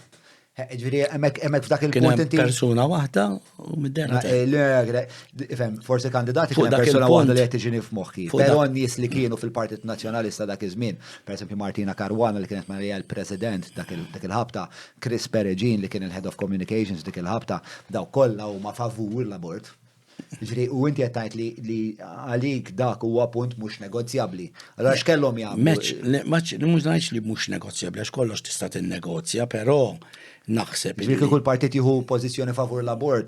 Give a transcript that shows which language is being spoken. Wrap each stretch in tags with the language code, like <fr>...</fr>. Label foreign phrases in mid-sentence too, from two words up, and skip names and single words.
<mt>Ġifieri hemmhekk f'dak il-punt inti. Persuna waħda u mid-dera. Forsi kandidati kien persuna waħda li qed tiġini f'moħħi. Però nies li kienu fil-Partit Nazzjonalista dak iż-żmien, pereżempju Martina Caruana li kienet Marija l-President dak il-ħabta, Chris Perugin li kien il-</mt> <en>Head of Communications</en> <mt>dik il-ħabta, daw kollha huma favur l-abort. Ġifieri u inti qed tgħid li għalik dak huwa punt mhux negozjabbli. Allura x'kellhom jagħmlu? Mhux ngħidx li mhux negozjabbli għax kollox tista' tinnegozja, però naħseb. Ġifieri kull partit jieħu pożizzjoni favur l-abort.</mt>